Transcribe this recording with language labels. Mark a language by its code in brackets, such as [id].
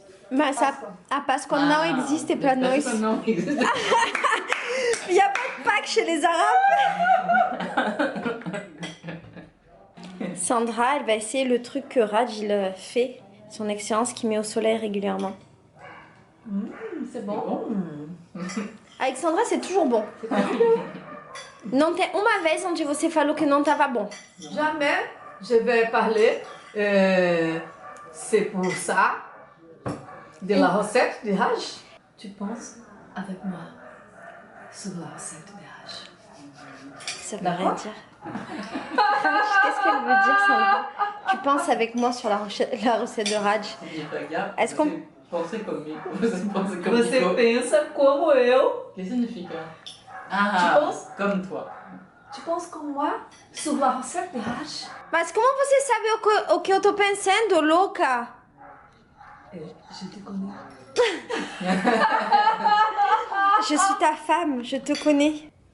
[pt] Mas a Páscoa não existe pra nós. Não existe. [fr] Il n'y a pas de Pâques chez les Arabes. Sandra, elle va essayer le truc que Raj il fait, son excellence qui met au soleil régulièrement. C'est bon. Avec Sandra, c'est toujours bon. [pt] Não tem uma vez onde você falou que não tava bom. [fr] Jamais je vais parler. C'est pour ça. De la recette de Raj. Tu penses avec moi sur la recette de Raj. Ça veut rien dire. Qu'est-ce qu'elle veut dire, Sandra? Tu penses avec moi sur la recette de Raj. Est-ce qu'on... [pt] Pensez comigo. Você pensa comigo. Você pensa como eu. Que significa? Ah, [fr] Tu penses? comme toi. Tu penses comme moi sur la recette de Raj. [pt] Mas como você sabe o que eu tô pensando, louca? [fr] Je te connais. Je suis ta femme, je te connais.